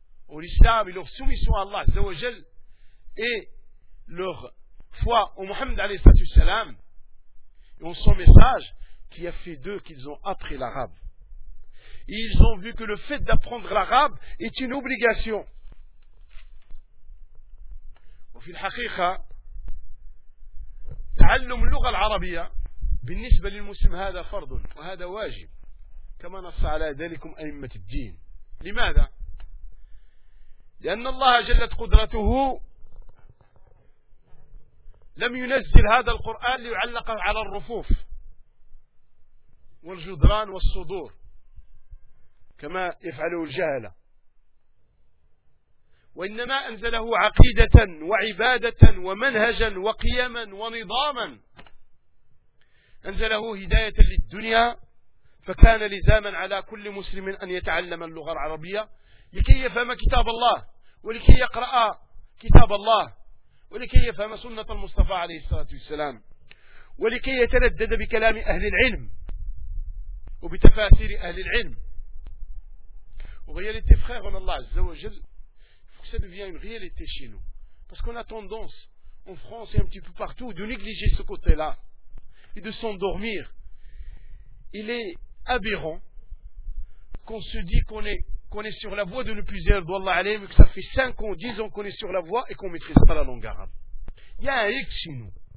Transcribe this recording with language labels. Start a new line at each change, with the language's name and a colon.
French: au l'islam et leur soumission à Allah Azza wa Jal et leur foi au Mohammed alayhi salam et en son message qui a fait d'eux qu'ils ont appris l'arabe. Ils ont vu que le fait d'apprendre l'arabe est une obligation. Et en fait,
Arabic: تعلم اللغة العربية بالنسبة للمسلم هذا فرض وهذا واجب كما نص على ذلك أئمة الدين. لماذا؟ لأن الله جلت قدرته لم ينزل هذا القرآن ليعلق على الرفوف والجدران والصدور كما يفعله الجهلة، وإنما أنزله عقيدة وعبادة ومنهجا وقيما ونظاما، أنزله هداية للدنيا، فكان لزاما على كل مسلم أن يتعلم اللغة العربية لكي يفهم كتاب الله ولكي يقرأ كتاب الله ولكي يفهم سنة المصطفى عليه الصلاة والسلام ولكي يتلدد بكلام أهل العلم وبتفاسير أهل العلم. وغيرت فخير من الله عز وجل.
French: Que ça devient une réalité chez nous. Parce qu'on a tendance, en France et un petit peu partout, de négliger ce côté-là et de s'endormir. Il est aberrant qu'on se dit qu'on est sur la voie de ne plus dire d'Allah alayhi, que ça fait 5 ans, 10 ans qu'on est sur la voie et qu'on ne maîtrise pas la langue arabe. Il y a un hic chez nous.